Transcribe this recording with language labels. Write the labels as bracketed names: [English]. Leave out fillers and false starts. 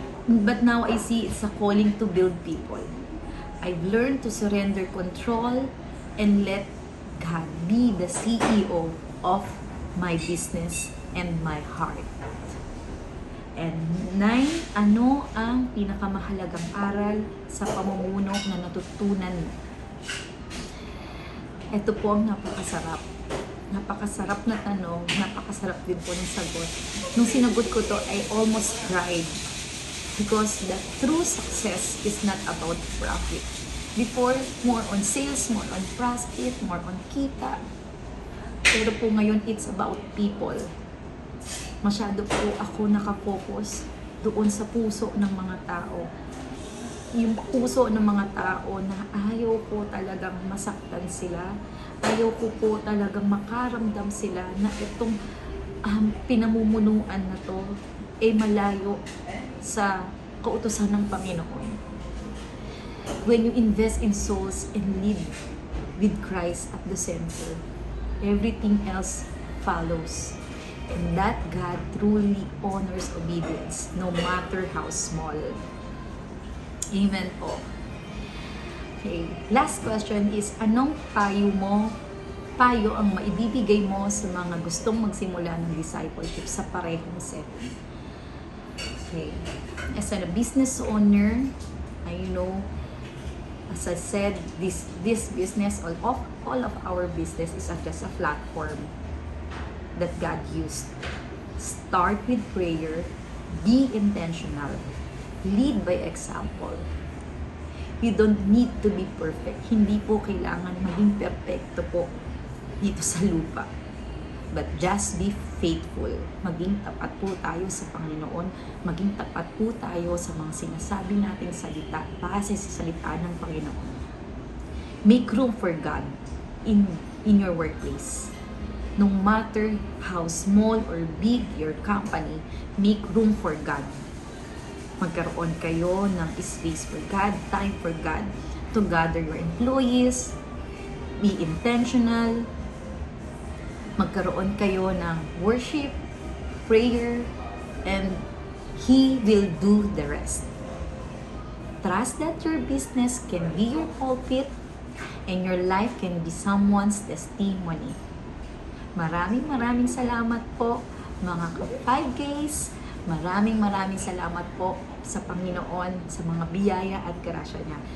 [English] But now I see it's a calling to build people. I've learned to surrender control and let God be the CEO of my business and my heart. [Filipino] And 9, ano ang pinakamahalagang aral sa pamumuno na natutunan mo? Ito po ang napakasarap. Napakasarap na tanong, napakasarap din po ng sagot. Nung sinagot ko to, [English] I almost cried. Because the true success is not about profit. Before, more on sales, more on profit, more on kita. [Filipino] Pero po ngayon, [English] it's about people. [Filipino] Masyado po ako nakafocus doon sa puso ng mga tao. Yung puso ng mga tao na ayaw ko talagang masaktan sila. Ayaw ko po talagang makaramdam sila na itong pinamumunuan na to ay malayo sa kautusan ng Panginoon. [English] When you invest in souls and live with Christ at the center, everything else follows. And that God truly honors obedience, no matter how small. Amen po. [Filipino] Okay, [English] last question is, [Filipino] anong payo ang maibibigay mo sa mga gustong magsimula ng discipleship sa parehong setting? [English] Okay, as a business owner, I know, as I said, this business, all of our business is just a platform that God used. Start with prayer, be intentional, lead by example. You don't need to be perfect. [Filipino] Hindi po kailangan maging perfecto po dito sa lupa. [English] But just be faithful. [Filipino] Maging tapat po tayo sa Panginoon. Maging tapat po tayo sa mga sinasabi nating salita base sa salita ng Panginoon. [English] Make room for God in your workplace. No matter how small or big your company, make room for God. [Filipino] Magkaroon kayo ng [English] space for God, time for God, to gather your employees, be intentional, [Filipino] magkaroon kayo ng [English] worship, prayer, and He will do the rest. Trust that your business can be your pulpit and your life can be someone's testimony. [Filipino] Maraming salamat po mga ka-5Ks. Maraming salamat po sa Panginoon sa mga biyaya at grasya niya.